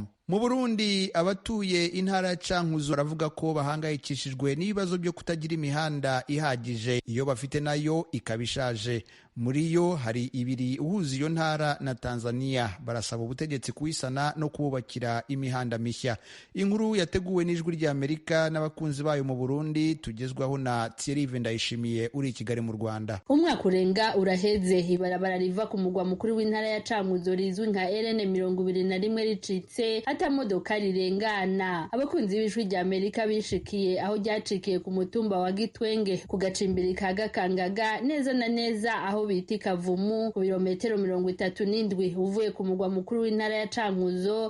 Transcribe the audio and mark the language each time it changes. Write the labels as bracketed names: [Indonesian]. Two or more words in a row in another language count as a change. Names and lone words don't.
[Rundi] Mu Burundi abatuye intara ya Cankuzo baravuga ko bahangayikishijwe n'ibibazo byo kutagira imihanda ihagije, iyo bafite nayo ikabishaje. Muri yo hari ibiri uhuza iyo ntara na Tanzania. Barasaba ubutegetsi kuisana no kububakira imihanda mishya. Inkuru yateguwe n'Ijwi ry'Amerika n'abakunzi bayo mu Burundi, tugezwaho na Thierry Vendayishimiye uri i Kigali mu Rwanda. Umwaka urenga uraheze ibarabara riva ku mugwa mukuru w'intara ya Cankuzo rizwi nka RN21 ricitse ata modoka rirengana. Abakunzi b'Ijwi ry'Amerika bishikiye aho ryacikiye ku mutumba wa Gitwenge ku gacimbiri ka Gakangaga, neza na neza aho biti Kavumu, ku birometero 37 uvuye ku mugwa mukuru w'intara ya Cankuzo.